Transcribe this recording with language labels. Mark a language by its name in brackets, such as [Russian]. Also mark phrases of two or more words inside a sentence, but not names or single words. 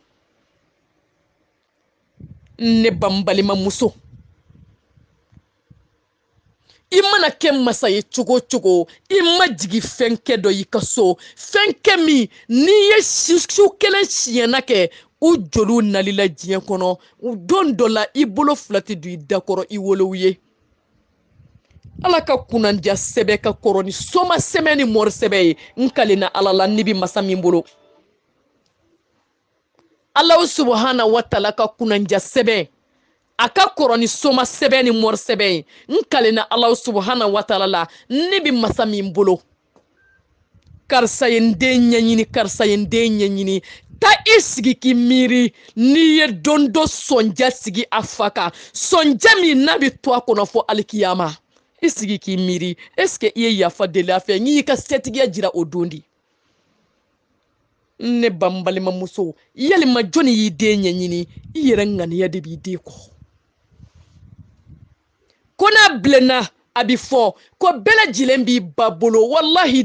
[Bambara] ne balima muso i mana kɛ masa ye cogo cogo i ma jigi fɛn kɛ dɔ i ka so fɛn kɛ min n'i ye su kelen siɲɛna kɛ u joliw nalila diɲɛ kɔnɔ don dɔ la i bolo fila ti don i da kɔrɔ i wolow ye ala ka kunandiya sɛbɛ ka kɔrɔ ni soma sɛbɛ ni mɔri sɛbɛ ye n kalena ala la ni bi masa min bolo [Arabic] الله سبحانه وتعالى [Bambara] ka kunandiya sɛbɛ a ka kɔrɔ ni soma sɛbɛ ni mɔri sɛbɛ ye n kalena [Arabic] الله سبحانه وتعالى [Bambara] la ni bi masa min bolo karisa ye n den ɲɛɲini karisa ye n den ɲɛɲini ta i sigi k'i miiri n'i ye don dɔ sɔnja sigi a fa kan sɔnja min n'a bɛ to a kɔnɔ fɔ alikiyama i sigi k'i miiri [French] est-ce que [Bambara] i ye yafa deli a fɛ n'i y'i ka setigiya jira o don di ne balima muso yalima jɔnni y'i den ɲɛɲini i yɛrɛ ŋaniya de b'i den kɔ ko n'a bilenna a bi fɔ ko bɛɛ lajɛlen b'i ba bolo wallahi